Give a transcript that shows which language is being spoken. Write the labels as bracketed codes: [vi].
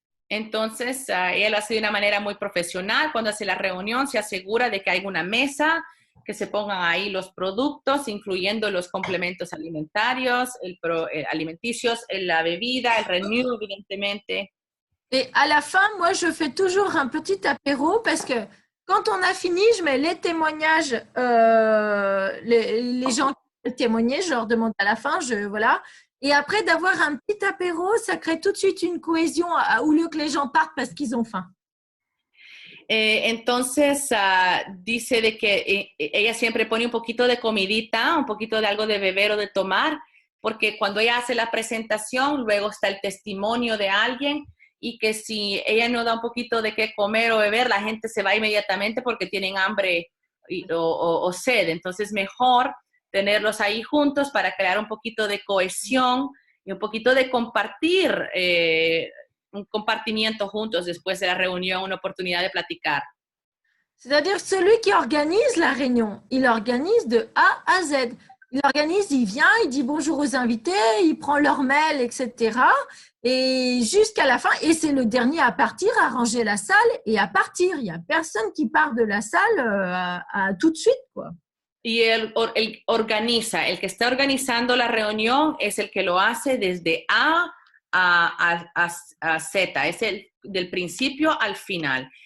[es] Entonces, ella lo hace de una manera muy profesional. Cuando hace la reunión, se asegura de que hay una mesa, que se pongan ahí los productos, incluyendo los complementos alimentarios, alimenticios, la bebida, el Renew, evidentemente. [fr] Et à la fin, moi, je fais toujours un petit apéro parce que quand on a fini, je mets les témoignages, les gens qui veulent témoigner, je leur demande à la fin, voilà. Et après, d'avoir un petit apéro, ça crée tout de suite une cohésion au lieu que les gens partent parce qu'ils ont faim. [es] Entonces, dice de que ella siempre pone un poquito de comidita, un poquito de algo de beber o de tomar, porque cuando ella hace la presentación, luego está el testimonio de alguien y que si ella no da un poquito de qué comer o beber, la gente se va inmediatamente porque tienen hambre o sed. Entonces, mejor tenerlos ahí juntos para crear un poquito de cohesión y un poquito de compartir, un compartimiento juntos después de la reunión, una oportunidad de platicar. [fr] C'est-à-dire celui qui organise la réunion, il organise de A à Z. Il organise, il vient, il dit bonjour aux invités, il prend leur mail, etc. Et jusqu'à la fin, et c'est le dernier à partir, à ranger la salle et à partir. Il n'y a personne qui part de la salle à tout de suite, quoi. [es] Y él organiza, el que está organizando la reunión es el que lo hace desde A a Z, es el del principio al final.